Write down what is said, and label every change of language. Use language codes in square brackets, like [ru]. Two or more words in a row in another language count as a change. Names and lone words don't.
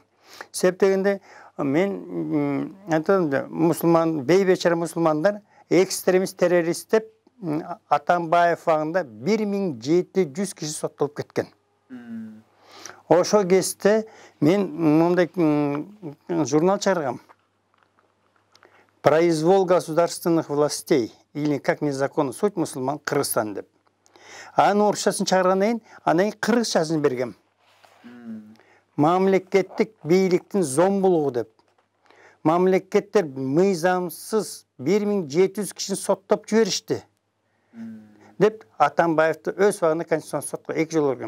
[ky] Себеп дегенде мен айтам да, мусулман, бейбечара мусулмандар экстремист террорист деп Атамбаев вагында 1700 киши соттолуп кеткен. Ошо кезде мен мындай журнал чыгаргам. [ru] Произвол государственных властей или как незаконно суть мусульман Кыргызстан деп. [ky] Анын орусчасын чыгаргандан кийин анан кыргызчасын бергем. Мамлекеттик бийликтин зомбулугу деп. Мамлекеттер мыйзамсыз 1700 кишини соттоп жиберишти. Деп Атамбаевди өз вагында конституцион сотко 2 жыл бергем.